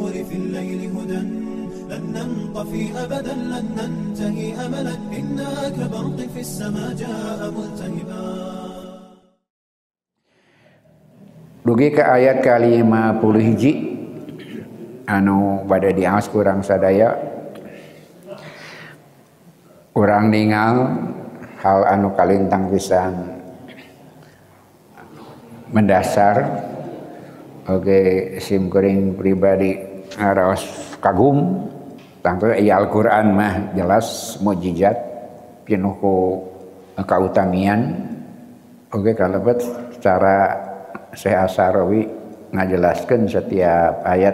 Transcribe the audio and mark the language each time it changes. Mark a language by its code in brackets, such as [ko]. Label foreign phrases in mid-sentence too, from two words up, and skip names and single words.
[ar] في الليل هدى لن ننطفي أبدا لن ننتهي أملا إنا كبرق في السماء جاء ملتهبا. [su] Dugi ke ayat kali 50 hiji anu pada diaos kurang sadaya urang ningal hal anu kalintang pisan mendasar oge simkuring pribadi ngaraos kagum tangtu aya Al-Qur'an mah jelas mukjizat pinuh ku kautamian oge kalebet secara Syekh As-Sarawi ngajelaskeun setiap ayat.